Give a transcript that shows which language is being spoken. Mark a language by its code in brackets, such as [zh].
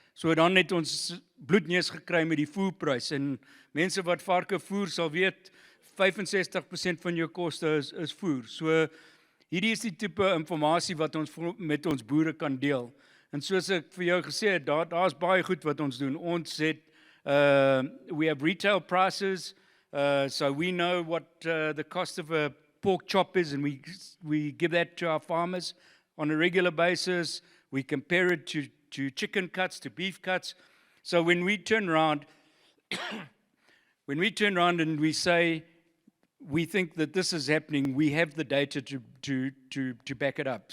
[af] So dan het ons bloedneus gekry met die voerprys, en mense wat varke voer sal weet, 65% van jou koste is voer. So hierdie is die tipe informasie wat ons met ons boere kan deel. En soos ek vir jou gesê het, daar's baie goed wat ons doen. Ons het, [en] we have retail prices, so we know what the cost of a pork chop is, and we give that to our farmers on a regular basis. We compare it to chicken cuts, to beef cuts. So when we turn around, and we say, we think that this is happening, we have the data to back it up.